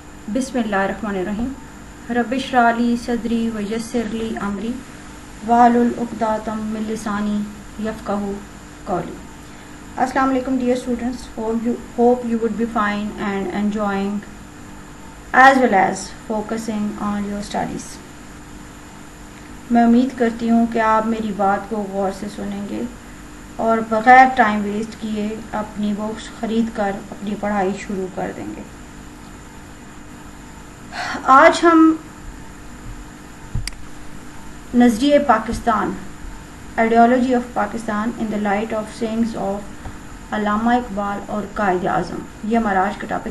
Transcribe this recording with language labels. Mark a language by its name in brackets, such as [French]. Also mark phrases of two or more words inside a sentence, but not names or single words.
[Arabic] बिस्मिल्लाहिर्रहमानिर्रहीम। رب اشرح لي صدري ويسر لي أمري واحلل عقدة من لساني يفقهوا قولي. السلام علیکم [English] dear students, hope you would be fine and enjoying as well as focusing on your studies. [Urdu] میں امید کرتی ہوں کہ آپ میری بات کو غور سے سنیں گے اور بغیر [English] time waste [Urdu] کیے اپنی بکس خرید کر اپنی پڑھائی شروع کر دیں گے. آج ہم نظریہ پاکستان, [English] ideology of Pakistan in the light of sayings of [Urdu] علامہ اقبال اور قائد اعظم، یہ ہمارا آج کا ٹاپک.